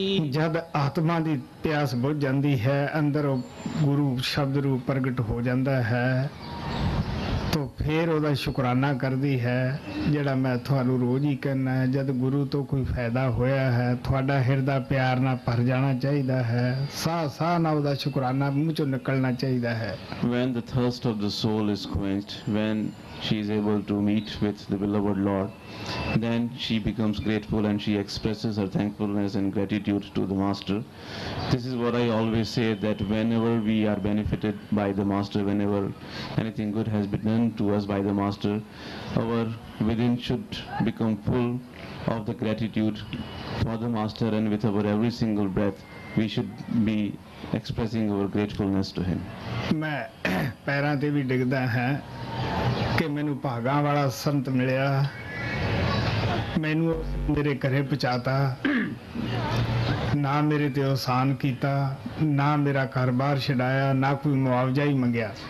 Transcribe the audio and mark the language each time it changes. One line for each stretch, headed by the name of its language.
Punjabi: ਜਦ ਆਤਮਾ ਦੀ ਪਿਆਸ ਬੁਝ ਜਾਂਦੀ ਹੈ, ਅੰਦਰ ਉਹ ਗੁਰੂ ਸ਼ਬਦ ਰੂਪ ਪ੍ਰਗਟ ਹੋ ਜਾਂਦਾ ਹੈ, ਤਾਂ ਫਿਰ ਉਹਦਾ ਸ਼ੁਕਰਾਨਾ ਕਰਦੀ ਹੈ। ਜਿਹੜਾ ਮੈਂ ਤੁਹਾਨੂੰ ਰੋਜ਼ ਹੀ ਕਹਿੰਦਾ ਹੈ, ਜਦ ਗੁਰੂ ਤੋਂ ਕੋਈ ਫਾਇਦਾ ਹੋਇਆ ਹੈ, ਤੁਹਾਡਾ ਹਿਰਦਾ ਪਿਆਰ ਨਾਲ ਭਰ ਜਾਣਾ ਚਾਹੀਦਾ ਹੈ, ਸਾਹ ਸਾਹ ਨਾਲ ਉਹਦਾ ਸ਼ੁਕਰਾਨਾ ਮੂੰਹ ਚੋਂ ਨਿਕਲਣਾ ਚਾਹੀਦਾ ਹੈ।
English: When the thirst of the soul is quenched, when she is able to meet with the beloved Lord, then she becomes grateful and she expresses her thankfulness and gratitude to the Master. This is what I always say, that whenever we are benefited by the Master, whenever anything good has been done to us by the Master, our within should become full of the gratitude for the Master, and with our every single breath we should be expressing our gratefulness to him.
Punjabi: ਮੈਂ ਪੈਰਾਂ ਤੇ ਵੀ ਡਿੱਗਦਾ ਹਾਂ ਕਿ ਮੈਨੂੰ ਭਾਗਾਂ ਵਾਲਾ ਸੰਤ ਮਿਲਿਆ, ਮੈਨੂੰ ਮੇਰੇ ਘਰੇ ਪਹੁੰਚਾਤਾ, ਨਾ ਮੇਰੇ ਤੇ ਅਹਿਸਾਨ ਕੀਤਾ, ਨਾ ਮੇਰਾ ਘਰ-ਬਾਰ ਛਡਾਇਆ, ਨਾ ਕੋਈ ਮੁਆਵਜ਼ਾ ਹੀ ਮੰਗਿਆ।